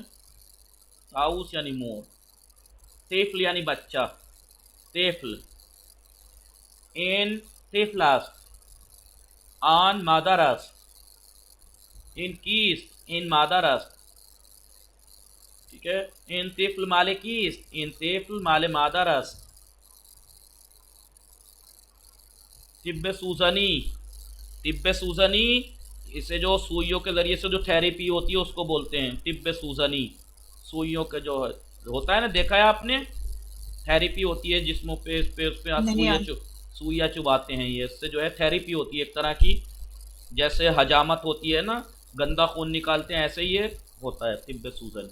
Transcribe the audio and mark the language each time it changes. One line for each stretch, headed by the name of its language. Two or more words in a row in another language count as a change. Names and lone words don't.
Hindi: ताऊस यानी मोर। तेफल यानी बच्चा, तेफल।
Persian: این طفل‌است، آن مادرش، این کیست، این مادرش.
Hindi: ठीक है।
Persian: این طفل مال کیست، این طفل مال مادرش.
Hindi: तिब्बे सूजनी, तिब्बे सूजनी, इसे जो सुइयों के जरिए से जो थेरेपी होती है उसको बोलते हैं तिब्बे सूजनी। सुइयों के जो होता है ना, देखा है आपने, थेरेपी होती है जिस्मों पे, उस पे सुइयाँ चुबाते हैं। ये इससे जो है थेरेपी होती है एक तरह की, जैसे हजामत होती है ना, गंदा खून निकालते हैं, ऐसे ही ये होता है तिब्बे सूजनी।